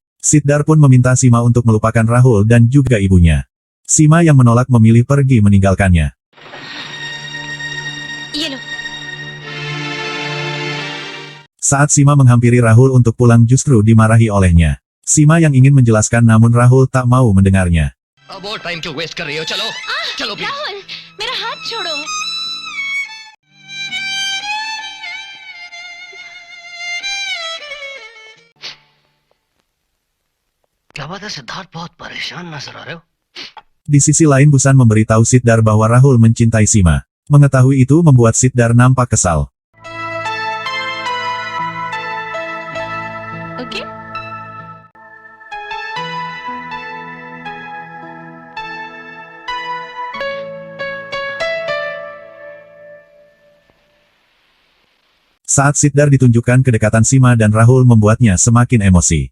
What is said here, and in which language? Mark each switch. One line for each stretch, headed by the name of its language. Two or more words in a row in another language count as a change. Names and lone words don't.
Indonesian: Siddhar pun meminta Sima untuk melupakan Rahul dan juga ibunya. Sima yang menolak memilih pergi meninggalkannya. Saat Sima menghampiri Rahul untuk pulang justru dimarahi olehnya. Sima yang ingin menjelaskan namun Rahul tak mau mendengarnya.
Hindi: अब और टाइम क्यों वेस्ट कर रही हो? चलो चलो प्लीज। राहुल, मेरा हाथ छोड़ो। क्या बात है सिद्धार्थ, बहुत परेशान नजर आ रहे हो।
Indonesian: Di sisi lain Busan memberitahu Siddhar bahwa Rahul mencintai Sima. Mengetahui itu membuat Siddhar nampak kesal.
English: ओके?
Indonesian: Saat Siddhar ditunjukkan kedekatan Sima dan Rahul membuatnya semakin emosi.